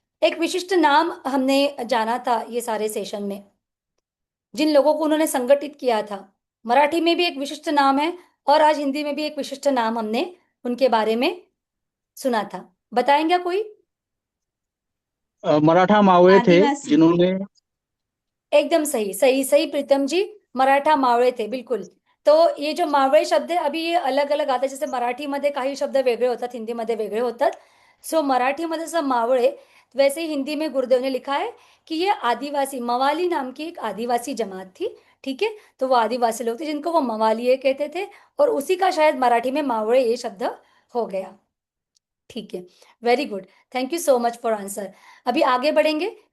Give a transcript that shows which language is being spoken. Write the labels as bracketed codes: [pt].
[hi] एक विशिष्ट नाम हमने जाना था ये सारे सेशन में, जिन लोगों को उन्होंने संगठित किया था। मराठी में भी एक विशिष्ट नाम है और आज हिंदी में भी एक विशिष्ट नाम हमने उनके बारे में सुना था। बताएंगे कोई? मराठा मावळे थे आदिवासी। जिन्होंने एकदम सही सही सही प्रीतम जी। मराठा मावळे थे बिलकुल। तो ये जो मावळे शब्द आहे अभि ये अलग अलग आता जैसे [mr] मराठीमध्ये काही शब्द वेगळे होतात [hi] हिंदीमध्ये वेगळे होतात। [mr] सो मराठीमध्ये जसं मावळे [hi] वैसे ही हिंदी में गुरुदेव ने लिखा है कि ये आदिवासी मवाली नाम की एक आदिवासी जमात थी। ठीक है। तो वो आदिवासी लोग थे जिनको वो मवालिये कहते थे और उसी का शायद मराठी में मावळे ये शब्द हो गया। ठीक है। [en] Very good. Thank you so much for answer. [hi] अभी आगे बढ़ेंगे।